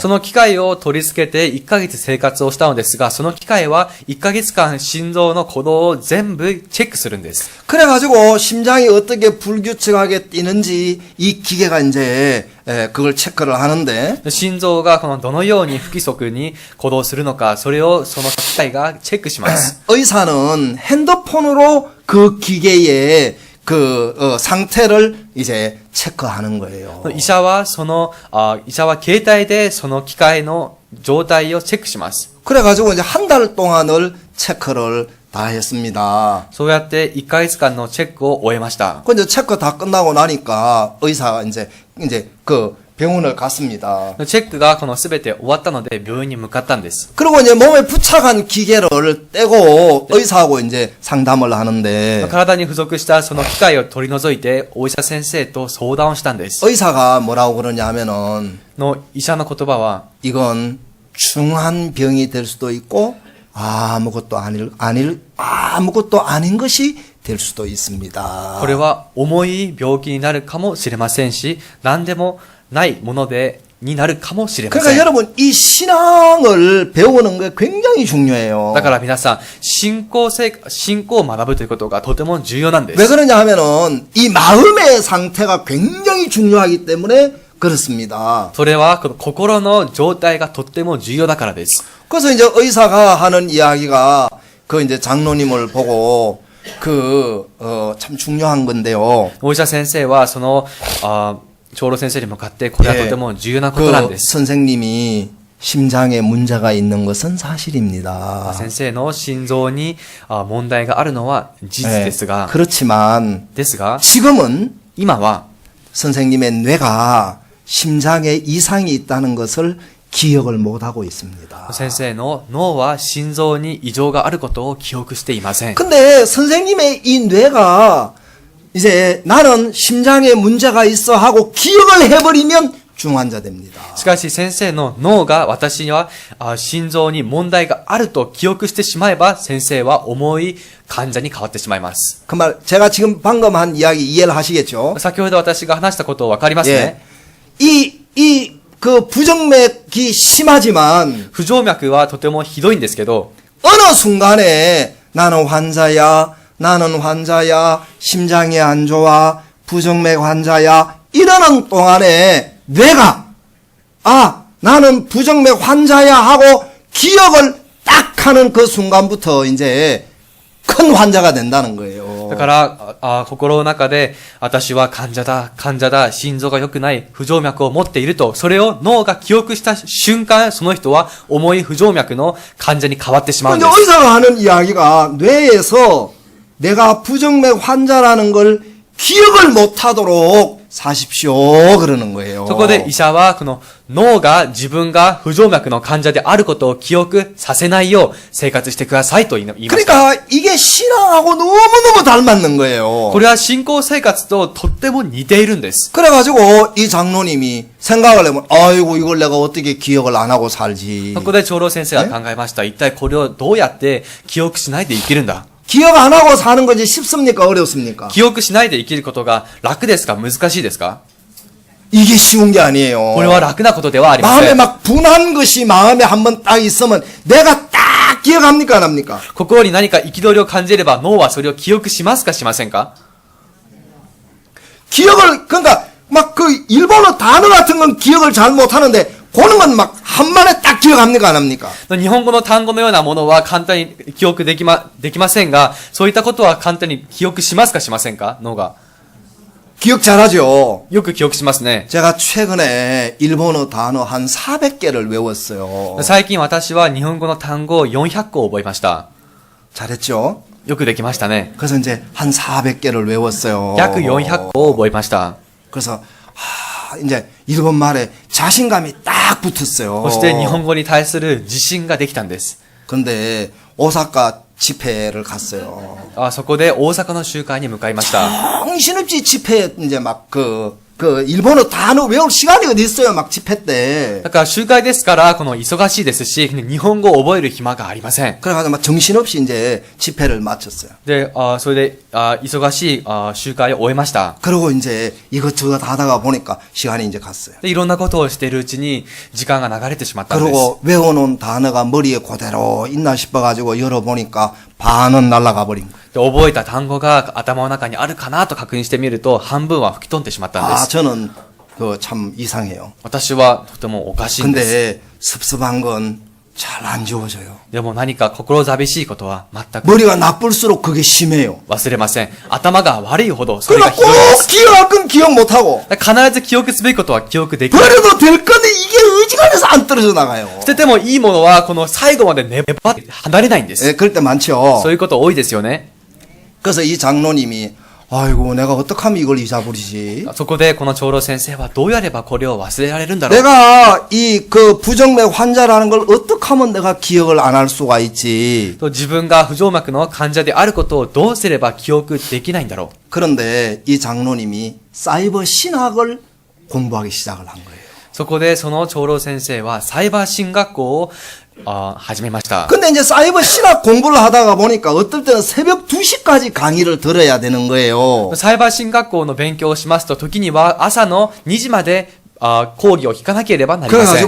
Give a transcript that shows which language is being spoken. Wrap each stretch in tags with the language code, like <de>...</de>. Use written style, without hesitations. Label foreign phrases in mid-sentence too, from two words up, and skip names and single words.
<ja>その機械を取り付けて1ヶ月生活をしたのですが、その機械は1ヶ月間心臓の鼓動を全部チェックするんです。</ja> <ko>그래가지고 심장이 어떻게 불규칙하게 뛰는지 이 기계가 이제 그걸 체크를 하는데</ko> <ja>心臓がどのように不規則に鼓動するのか、それをその機械がチェックします。</ja> <ko>의사는 핸드폰으로 그 기계의 상태를 이제 체크하는 거예요.</ko> <ja>医者は携帯でその機械の状態をチェックします。</ja> <ko>그래가지고 이제 한 달 동안을 체크를 다 했습니다.</ko> <ja>そうやって1ヶ月間のチェックを終えました。</ja> <ko>그 이제 체크 다 끝나고 나니까 의사가 이제 그 병원을 갔습니다.</ko> <ja>チェックが全て終わったので病院に向かったんです。</ja> <ko>그리고 이제 몸에 부착한 기계를 떼고 의사하고 이제 상담을 하는데</ko> <ja>体に付属したその機械を取り除いてお医者先生と相談をしたんです。</ja> <ko>의사가 뭐라고 그러냐면은</ko> <ja>の医者の言葉は</ja> <ko>이건 중한 병이 될 수도 있고 아무것도 아닌 것이 될 수도 있습니다.</ko> <ja>これは重い病気になるかもしれませんし、何でもないものになるかもしれませ</ja> <ko>그러니까</ko> <ja>ん。</ja> <ko>여러분 이 신앙을 배우는 게 굉장히 중요해요.</ko> <ja>だから皆さん、信仰を学ぶということがとても重要なんで</ja> <ko>왜</ko> <ja>す。</ja> <ko>그러냐 하면은 이 마음의 상태가 굉장히 중요하기 때문에 그렇습니다.</ko> <ja>それはこの心の状態がとっても重要だからです。</ja> <ko>그래서 이제 의사가 하는 이야기가 그 이제 장로님을 보고 참 중요한 건데요.</ko> <ja>お医者先生はその長老先生に向かってこれはとても重要なことなんです。</ja> <ko>선생님이 심장에 문제가 있는 것은 사실입니다.</ko> <ja>先生の心臓に問題があるのは事実ですが、</ja> <ko>그렇지만</ko> <ja>ですが</ja> <ko>지금은</ko> <ja>今は</ja> <ko>선생님의 뇌가 심장에 이상이 있다는 것을 기억을 못하고 있습니다.</ko> <ja>先生の脳は心臓に異常があることを記憶していません。</ja> <ko>근데 선생님의 이 뇌가 이제 나는 심장에 문제가 있어 하고 기억을 해버리면 중환자 됩니다.</ko> <ja>しかし先生の脳が私には心臓に問題があると記憶してしまえば先生は重い患者に変わってしまいます。</ja> <ko>그 말 제가 지금 방금 한 이야기 이해를 하시겠죠?</ko> <ja>先ほど私が話したことわかりますね。</ja> <ko>그 부정맥이 심하지만</ko> <ja>不整脈はとてもひどいんですけど、</ja> <ko>어느 순간에 나는 환자야, 심장이 안 좋아, 부정맥 환자야 이러는 동안에 뇌가 나는 부정맥 환자야 하고 기억을 딱 하는 그 순간부터 이제 큰 환자가 된다는 거예요.</ko> <ja>だから心の中で私は患者だ、心臓が良くない不整脈を持っていると、それを脳が記憶した瞬間、その人は重い不整脈の患者に変わってしまうん</ja> <ko>이제</ko> <ja>です。</ja> <ko>의사가 하는 이야기가 뇌에서 내가 부정맥 환자라는 걸 기억을 못하도록 사십시오 그러는 거예요.</ko> <ja>そこで医者はこの脳が自分が不整脈の患者であることを記憶させないよう生活してくださいと言いました。</ja> <ko>그러니까 이게 신앙하고 너무너무 닮았는 거예요.</ko> <ja>これは信仰生活ととっても似ているんです。</ja> <ko>그래가지고 이 장로님이 생각을 해보면 아이고 이걸 내가 어떻게 기억을 안 하고 살지.</ko> <ja>そこで長老先生は考えました。一体これをどうやって記憶しないで生きるんだ。</ja> <ko>기억 안 하고 사는 것이 쉽습니까 어렵습니까?</ko> <ja>記憶しないで生きることが楽ですか難しいですか</ja> <ko>이게 쉬운 게 아니에요.</ko> <ja>これは楽なことではありま</ja> <ko>마음에</ko> <ja>せん。</ja> <ko>막 분한 것이 마음에 한번 딱 있으면 내가 딱 기억합니까 안 합니까?</ko> <ja>心に何か憤りを感じれば脳はそれを記憶しますかしませんか</ja> <ko>그러니까 막 그 일본어 단어 같은 건 기억을 잘 못하는데 그런 건 막 한번에 딱 기억합니까 안 합니까?</ko> <ja>日本語の単語のようなものは簡単に記憶できませんが、そういったことは簡単に記憶しますかしませんか脳が。</ja> <ko>기억 잘하죠.</ko> <ja>よく記憶しますね。</ja> <ko>제가 최근에 일본어 단어 한 400개를 외웠어요.</ko> <ja>最近私は日本語の単語を400個覚えました。</ja> <ko>잘했죠?</ko> <ja>よくできましたね。</ja> <ko>그래서 이제 한 400개를 외웠어요.</ko> <ja>約400個を覚えました。</ja> <ko>그래서 이제 일본 말에 자신감이 딱 붙었어요.</ko> <ja>そして日本語に対する自信ができたんです。</ja> <ko>근데 오사카 집회를 갔어요.</ko> <ja>そこで大阪の集会に向かいました。</ja> <ko>정신없이 집회 이제 막 그 일본어 단어 외울 시간이 어디 있어요? 막 집회 때.</ko> <ja>だから集会ですから、この忙しいですし、日本語を覚える暇がありません。</ja> <ko>그래가지고 막 정신없이 이제 집회를 마쳤어요.</ko> <ja>で、それで、忙しい集会を終えました。</ja> <ko>그리고 이제 이것저것 하다가 보니까 시간이 이제 갔어요.</ko> <ja>で、いろんなことをしているうちに、時間が流れてしまったんです。</ja> <ko>그리고 외워놓은 단어가 머리에 그대로 있나 싶어가지고 열어보니까 반은 날아가 버린 거예요.</ko> <ja>で、覚えた単語が頭の中にあるかなと確認してみると、半分は吹き飛んでしまったんで</ja> <ko>아,</ko> <ja>す。</ja> <ko>저는 그 참 이상해요.</ko> <ja>私はとてもおかしいんです。</ja> <ko>근데 섭섭한 건 잘 안 지워져요.</ko> <ja>でも何か心寂しいことは全く</ja> <ko>머리가 나쁠수록 그게 심해요.</ko> <ja>忘れません。頭が悪いほどそれが</ja> <ko>그러니까</ko> <ja>ひどいで</ja> <ko>꼭</ko> <ja>す。</ja> <ko>기억할 건 기억 못하고</ko> <ja>必ず記憶すべきことは記憶できない。</ja> <ko>버려도 될 건데 이게 의지간해서 안 떨어져 나가요.</ko> <ja>捨ててもいいものはこの最後まで粘って離れないんです。</ja> <ko>예, 그럴 때 많죠.</ko> <ja>そういうこと多いですよね。</ja> <ko>그래서 이 장로님이 아이고 내가 어떻게 하면 이걸 잊어버리지?</ko> <ja>そこでこの長老先生はどうやればこれを忘れられるんだろう。</ja> <ko>내가 이 그 부정맥 환자라는 걸 어떻게 하면 내가 기억을 안 할 수가 있지?</ko> <ja>と自分が不整脈の患者であることをどうすれば記憶できないんだろう。</ja> <ko>그런데 이 장로님이 사이버 신학을 공부하기 시작을 한 거예요.</ko> <ja>そこでその長老先生はサイバー進学校を始めました。</ja> <ko>근데 이제 사이버 신학 공부를 하다가 보니까 어떨 때는 새벽 2시까지 강의를 들어야 되는 거예요.</ko> <ja>サイバー進学校の勉強をしますと、時には朝の2時まで講義を聞かなければなりません。</ja>